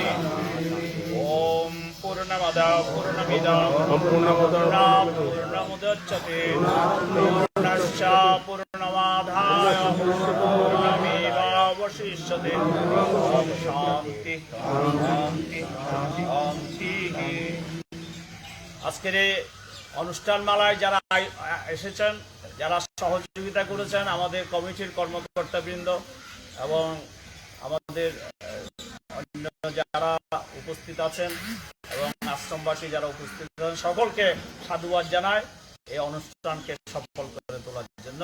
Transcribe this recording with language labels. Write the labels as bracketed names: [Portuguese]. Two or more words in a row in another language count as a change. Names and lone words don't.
[Sanskrit] ওম পূর্ণমদ পূর্ণমিদং পূর্ণমুদচ্যতে পূর্ণশ্চ পূর্ণমাদায় পূর্ণমেবাবশিষ্যতে। ওম শান্তি শান্তি শান্তি। [Bangla] আজকের এই অনুষ্ঠান মালায় যারা এসেছেন, যারা সহযোগিতা করেছেন, আমাদের কমিটির কর্মকর্তাবৃন্দ এবং আমাদের অন্য যারা উপস্থিত আছেন এবং আশ্রমবাসী যারা উপস্থিত আছেন, সকলকে সাধুবাদ জানায় এই অনুষ্ঠানকে সফল করে তোলার জন্য।